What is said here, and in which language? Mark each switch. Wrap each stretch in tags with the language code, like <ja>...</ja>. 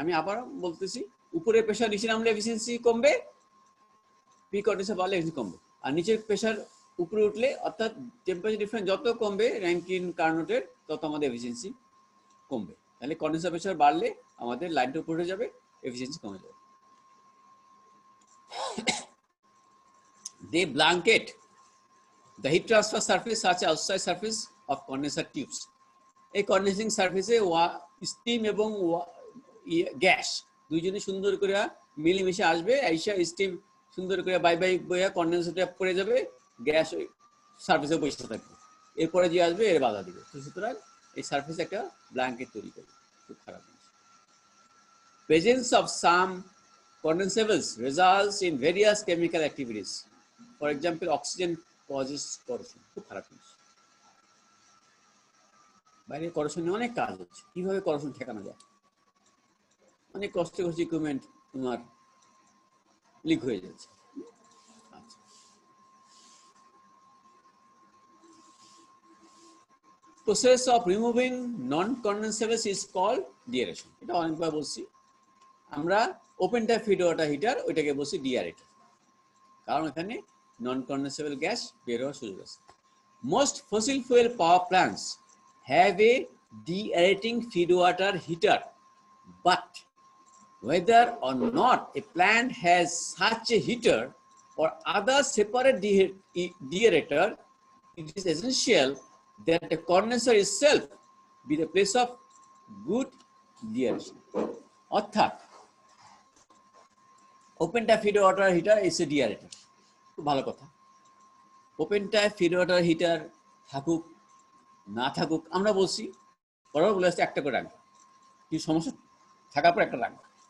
<bn>আমি আবার বলতেছি, উপরের প্রেশার নিচে নামলে এফিসিয়েন্সি কমবে, প্রি কন্ডেন্সার বাড়লে এফিসিয়েন্সি কমবে। আর নিচের প্রেশার উপরে উঠলে, অর্থাৎ টেম্পারেচার ডিফারেন্স যত কমবে র্যাঙ্কিন কার্নোটের, তত আমাদের এফিসিয়েন্সি কমবে। তাহলে কন্ডেন্সার প্রেশার বাড়লে আমাদের লাইনটা উপরে যাবে, এফিসিয়েন্সি কমে যাবে।</bn> <en>They blanket the heat transfer surface such as outside surface of condenser tubes.</en> <bn>এই কন্ডেন্সিং সারফেসে স্টিম এবং গ্যাস দুইজনে সুন্দর করে মিলেমিশে আসবে, আইসা স্টিম সুন্দর করে বাই বাই বইয়া কন্ডেন্সারটা পড়ে যাবে, গ্যাস ওই সারফেসে বসে থাকবে, এরপরে যে আসবে এর বাধা দিবে। তো সুতরাং এই সারফেসে একটা ব্ল্যাঙ্কেট তৈরি করবে, খুব খারাপ জিনিস।</bn> <en>Presence of some condensables results in various chemical activities. For example, oxygen causes corrosion.</en> <bn>খুব খারাপ জিনিস। বাইরে করশনে অনেক কাজ হচ্ছে, কিভাবে করশন ঠেকানো যায়, অনেক কষ্ট করছে, ইকুইপমেন্ট তোমার লিক হয়ে যাচ্ছে।</bn> <en>আচ্ছা, process of removing non condensables is called deaeration.</en> <bn>এটা অনেকবার বলছি। আমরা open type feed water heater, ওইটাকে বলছি ডিয়ারেটর, কারণ এখানে নন কন্ডেন্সেবল গ্যাস বের হওয়ার সুযোগ আছে।</bn> <en>Most fossil fuel power plants have a deaerating feed water heater, but whether or not a plant has such a heater or other separate deaerator, it is essential that the condenser itself be the place of good deaeration. অর্থাৎ open type feed water heater is a deaerator.</en> <bn>খুব ভালো কথা। Open type feed water heater থাকুক না থাকুক, আমরা বলছি বরাবর বলে আসছে একটা করে রাখবে, কি সমস্যা থাকার পর একটা রাখবে।</bn>